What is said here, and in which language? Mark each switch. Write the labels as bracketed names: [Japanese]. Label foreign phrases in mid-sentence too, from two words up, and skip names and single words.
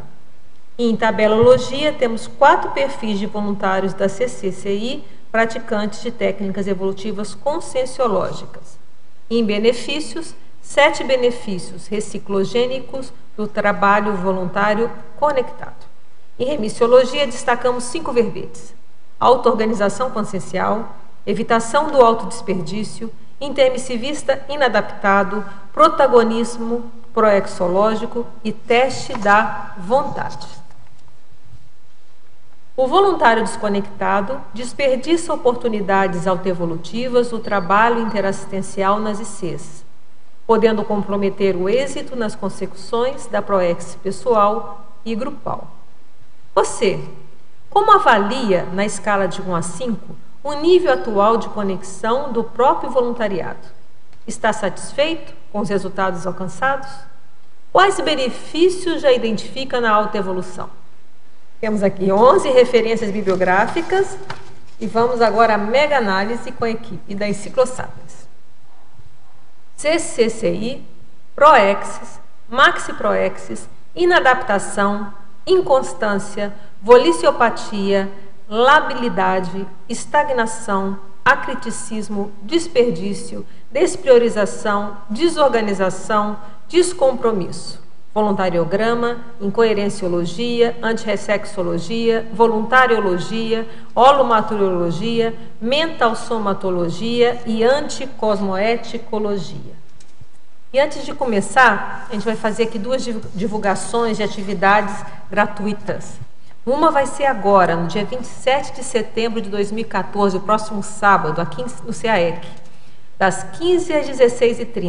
[Portuguese] E em tabelologia, temos 4 perfis de voluntários da CCCI praticantes de técnicas evolutivas conscienciológicas. E em benefícios, 7 benefícios reciclogênicos do trabalho voluntário conectado. Em remissiologia, destacamos 5 verbetes: auto-organização consciencial, evitação do autodesperdício, intermissivista inadaptado, protagonismo proexológico e teste da vontade. O voluntário desconectado desperdiça oportunidades autoevolutivas do trabalho interassistencial nas ICs, podendo comprometer o êxito nas consecuções da proex pessoal e grupal. Você, como avalia, na escala de 1 a 5, o nível atual de conexão do próprio voluntariado? Está satisfeito com os resultados alcançados? Quais benefícios já identifica na autoevolução? Temos aqui 11 referências bibliográficas e vamos agora à mega análise com a equipe da Enciclosapiens. CCCI, Proexis, Maxi Proexis, inadaptação, inconstância, voliciopatia, labilidade, estagnação, acriticismo, desperdício, despriorização, desorganização, descompromisso. voluntariograma, incoerenciologia, antirressexologia, voluntariologia, holomateriologia, mentalsomatologia e anticosmoeticologia. E antes de começar, a gente vai fazer aqui duas divulgações de atividades gratuitas. Uma vai ser agora, no dia 27 de setembro de 2014, o próximo sábado, aqui no CAEC, das 15 às 16h30.